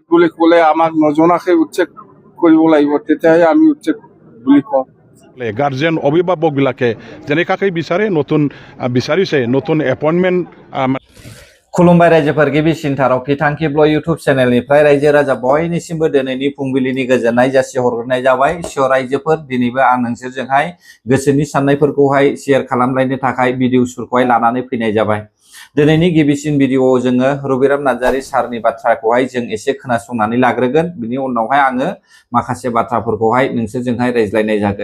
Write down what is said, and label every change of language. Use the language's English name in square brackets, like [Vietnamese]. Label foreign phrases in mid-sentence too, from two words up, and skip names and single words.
[Assamese] বুলি ক'লে আমাক নজনাকৈ উচ্ছেদ কৰিব লাগিব, তেতিয়াহে আমি উচ্ছেদ বুলি কওঁ। গাৰ্জেন অভিভাৱকবিলাকে যেনেকাকৈ বিচাৰে নতুন বিচাৰিছে নতুন এপইণ্টমেণ্ট। [Bodo] खुलुमबाय रायजोफोर गिबिसिनथाराव बिथांखि ब्लग इउटुब चेनेलनिफ्राय रायजो राजा बयनिसिमबो दिनैनि फुंबिलिनि गोजोननाय जासिहरग्रोनाय जाबाय। स' रायजोफोर दिनैबो आं नोंसोरजोंहाय गोसोनि साननायफोरखौहाय शेयार खालामलायनो थाखाय भिडिअफोरखौहाय लानानै फैनाय जाबाय। दिनैनि गिबिसिन भिडिअआव जोङो रबिराम नार्जारी सारनि बाथ्राखौहाय जों एसे खोनासंनानै लाग्रोगोन, बिनि उनावहाय आङो माखासे बाथ्राफोरखौहाय नोंसोरजोंहाय रायज्लायनाय जागोन।